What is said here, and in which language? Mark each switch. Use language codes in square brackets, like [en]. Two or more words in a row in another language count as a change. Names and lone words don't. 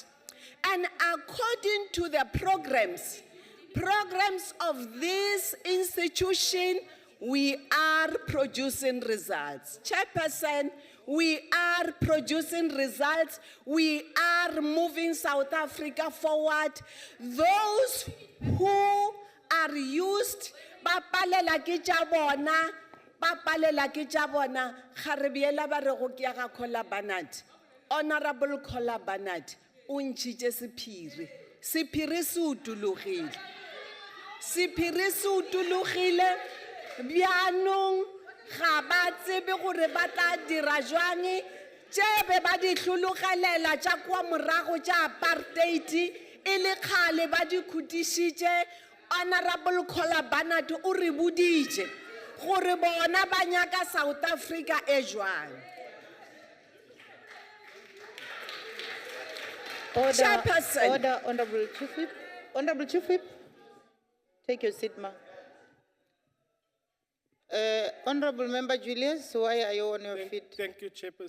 [en] And according to the programs of this institution, we are producing results. Chairperson, we are producing results. We are moving South Africa forward. Those who are used, [nso] bapalela ke tša bona, Kharibiela ba re go ke ga Khola Barnard. Honorable Khola Barnard, o ntšhitše sephiri. Sephiri se utologile. Sephiri se utologile, bjanong ga ba tsebe gore ba tla dira jwang, tše be ba di hlologelela tša kwa morago tša apartheid, e le kgale ba di khutišitše. Honorable Khola Barnard o re boditše gore bona ba nyaka South Africa e jwang. [en] Chairperson. Order, Honorable Chief Whip. Honorable Chief Whip, take your seat, ma. Honorable Member Julius, why are you on your feet? Thank you, Chairperson.